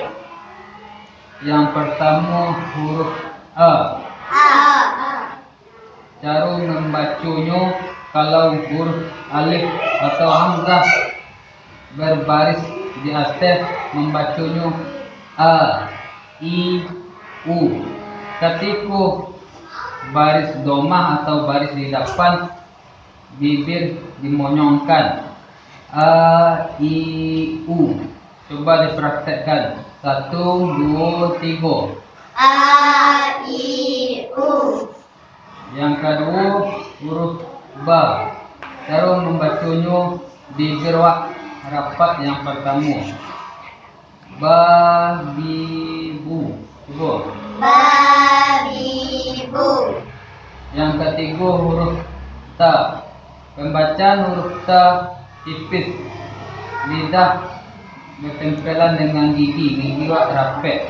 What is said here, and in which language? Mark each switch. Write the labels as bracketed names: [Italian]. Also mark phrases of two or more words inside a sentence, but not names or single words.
[Indonesian] Yang pertama huruf A. Cara membacanya, kalau huruf alif atau hamzah berbaris di atas, membacanya A, I, U. Ketika baris domah atau baris di depan, bibir dimonyongkan. A, I, U. Coba dipraktekkan. 1, 2, 3. A, I, U. Yang kedua huruf Ba. Cara membacanya, bibir awak rapat yang pertama. Ba, bi, bu. Coba. Babibu. Yang ketiga huruf Ta. Pembacaan huruf Ta tipis. Lidah bertempelan dengan gigi awak rapat.